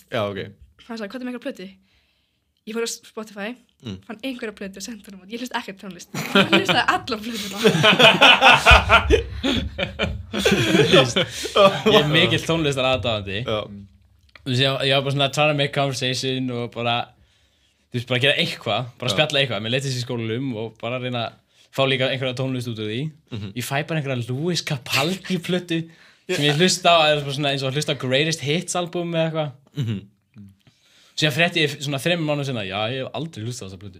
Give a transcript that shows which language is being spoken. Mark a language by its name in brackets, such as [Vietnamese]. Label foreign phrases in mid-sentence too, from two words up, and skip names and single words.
[Icelandic] Já, ok. Hann sagði, hvað er með einhverja plötu? Ég fór á Spotify, fann einhverja plötu og sendi hann út. Ég hlusta ekkert tónlist. Hann hlustaði allar plötuna. Ég er mikill tónlistar aðdáðandi. Ég var bara svona [English] trying to make conversation [Icelandic] og bara, þú veist, bara gera eitthvað, bara spjalla eitthvað. Mér leiðist í skólanum og bara reyna að fá líka einhverja tónlist út úr því. Ég fæ bara einhverja Louis Capaldi plötu sem ég hlusta á, eða svona eins og hlusta á Greatest Hits album eða eitthvað. Síðan frétti ég svona 3 mánuðum sinna, já, ég hef aldrei hlustað á þessa plötu.